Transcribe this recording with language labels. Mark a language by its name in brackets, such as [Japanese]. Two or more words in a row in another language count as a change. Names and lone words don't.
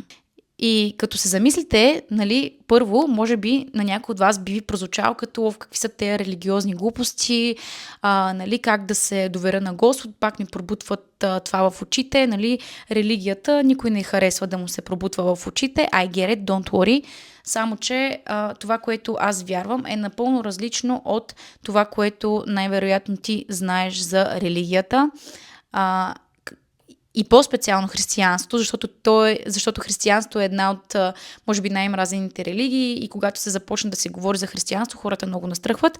[Bulgarian] И като се замислите, първо, може би на някой от вас би ви прозвучало като в какви са те религиозни глупости, как да се доверя на Господ, пак ми пробутват това в очите, религията, никой не харесва да му се пробутва в очите, [English] I get it, don't worry. [Bulgarian] Само, че това, което аз вярвам, е напълно различно от това, което най-вероятно ти знаеш за религията. И по-специално християнството, защото християнството е една от, може би, най-мразените религии и когато се започне да се говори за християнство, хората много настръхват.